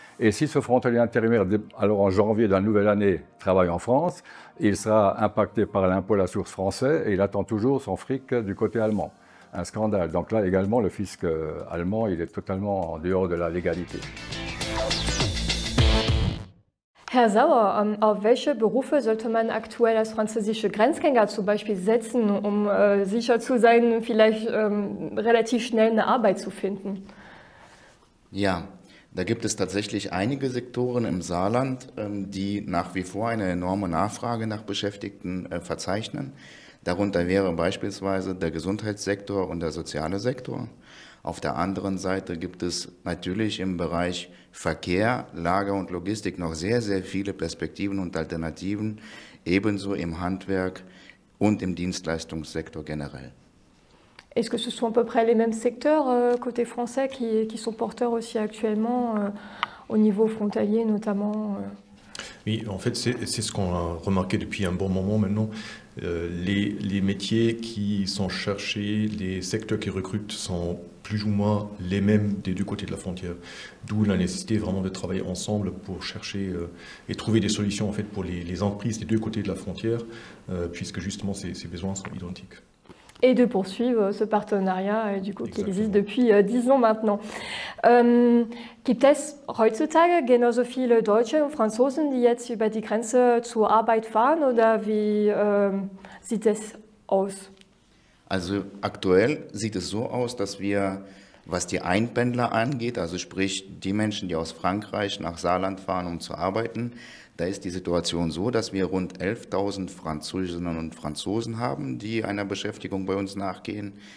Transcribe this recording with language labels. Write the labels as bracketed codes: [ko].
[fr] Et si ce frontalier intérimaire, alors en janvier de la nouvelle année, travaille en France, il sera impacté par l'impôt à la source français et il attend toujours son fric du côté allemand. Un scandale. Donc là également, le fisc allemand, il est totalement en dehors de la légalité. [de] Herr Sauer, auf welche Berufe sollte man aktuell als französische Grenzgänger zum Beispiel setzen, sicher zu sein, vielleicht relativ schnell eine Arbeit zu finden? Ja, da gibt es tatsächlich einige Sektoren im Saarland, die nach wie vor eine enorme Nachfrage nach Beschäftigten verzeichnen. Darunter wäre beispielsweise der Gesundheitssektor und der soziale Sektor. Auf der anderen Seite gibt es natürlich im Bereich Verkehr, Lager und Logistik noch sehr, sehr viele Perspektiven und Alternativen, ebenso im Handwerk und im Dienstleistungssektor generell. [fr] Est-ce que ce sont à peu près les mêmes secteurs côté français qui sont porteurs aussi actuellement au niveau frontalier notamment Oui, en fait, c'est ce qu'on a remarqué depuis un bon moment maintenant. Les métiers qui sont cherchés, les secteurs qui recrutent sont plus ou moins les mêmes des deux côtés de la frontière. D'où la nécessité vraiment de travailler ensemble pour chercher et trouver des solutions en fait, pour les entreprises des deux côtés de la frontière, puisque justement ces besoins sont identiques. Et de poursuivre ce partenariat du coup, qui existe depuis 10 ans maintenant. [de] Gibt es heutzutage genauso viele Deutsche und Franzosen, die jetzt über die Grenze zur Arbeit fahren oder wie sieht es aus? Also aktuell sieht es so aus, dass wir, was die Einpendler angeht, also sprich die Menschen, die aus Frankreich nach Saarland fahren, um zu arbeiten, da ist die Situation so, dass wir rund 11.000 Französinnen und Franzosen haben, die einer Beschäftigung bei uns nachgehen.